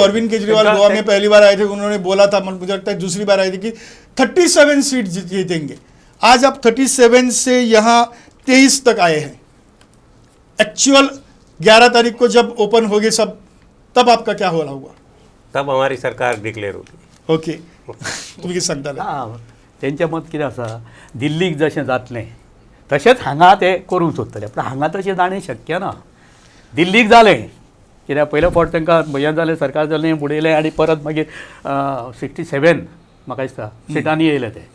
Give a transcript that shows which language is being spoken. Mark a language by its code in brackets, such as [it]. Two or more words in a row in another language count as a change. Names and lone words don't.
[hi] अरविंद केजरीवाल गोवा में पहली बार आए थे उन्होंने बोला था, मुझे लगता है दूसरी बार आए थे कि 37 सीट जीतेंगे. आज आप 37 से यहाँ 23 तक आए हैं. एक्चुअल 11 तारीख को जब ओपन होगी सब, तब आपका क्या हो रहा होगा? तब हमारी सरकार डिक्लेअर होती। [kok] ओके. तुम्ही कितें सांगताले? तेंचें मत कितें आसा, दिल्लीक जशें जातलें तशेंच हांगा ते करूंक सोदतले, पूण हांगा तशें जाणें शक्य ना. दिल्लीक जालें कित्याक पयल्या फावट तांकां हें जालें, सरकार जालें, बुडयलें आनी परत मागीर 67 म्हाका दिसता सिटांनी येयले ते.